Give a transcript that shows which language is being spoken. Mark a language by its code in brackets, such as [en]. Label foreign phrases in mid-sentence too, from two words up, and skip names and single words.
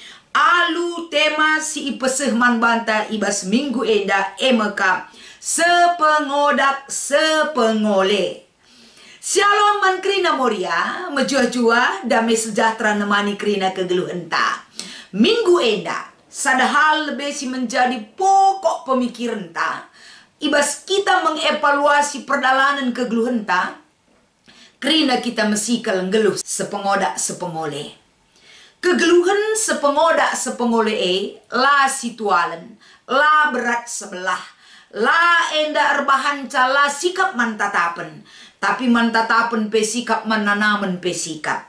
[btx] Alu tema si ipeseh man banta ibas minggu enda emeka sepengodak sepengole. Shalom man krina moria mejuah-juah [id] damai sejahtera [btx] nemani krina kegeluhenta. Minggu enda sadahal lebih si [id] menjadi pokok pemikiran [btx] ta. Ibas kita mengevaluasi perdalanan kegeluhenta. Kerina kita mesti kalenggeluh sepengodak sepengole. Kegeluhan sepengodak sepengole la situalen, la berat sebelah, la enda erbahan cala sikap mantatapen, tapi mantatapen pe sikap mananamen pe sikap.